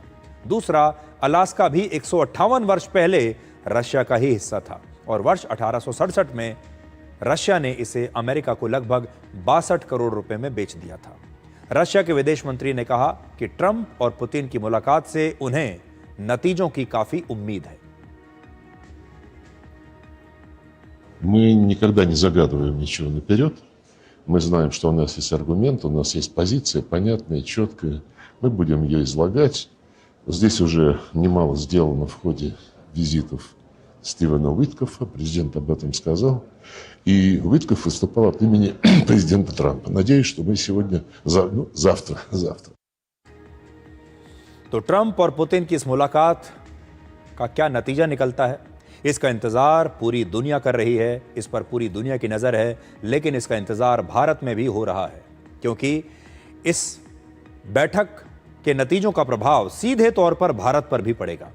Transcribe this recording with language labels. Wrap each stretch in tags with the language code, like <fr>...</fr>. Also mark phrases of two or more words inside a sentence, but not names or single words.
<hi>दूसरा, अलास्का भी 158 वर्ष पहले रशिया का ही हिस्सा था और वर्ष 1867 में रशिया ने इसे अमेरिका को लगभग 62 करोड़ रुपए में बेच दिया था। रशिया के विदेश मंत्री ने कहा कि ट्रंप और पुतिन की मुलाकात से उन्हें नतीजों की काफी उम्मीद है।</hi> <ru>Мы никогда не загадываем ничего наперед. Мы знаем, что у нас есть аргумент, у нас есть позиция понятная, четкая. Мы будем ее излагать. Здесь уже немало сделано в ходе визитов Стивена Уиткофа. Президент об этом сказал. И Уиткоф выступал от имени президента Трампа. Надеюсь, что мы сегодня, завтра.</ru> <hi>तो ट्रंप और पुतिन की इस मुलाकात का क्या नतीजा निकलता है, इसका इंतजार पूरी दुनिया कर रही है। इस पर पूरी दुनिया की नजर है, लेकिन इसका इंतजार भारत में भी हो रहा है क्योंकि इस बैठक के नतीजों का प्रभाव सीधे तौर पर भारत पर भी पड़ेगा।</hi>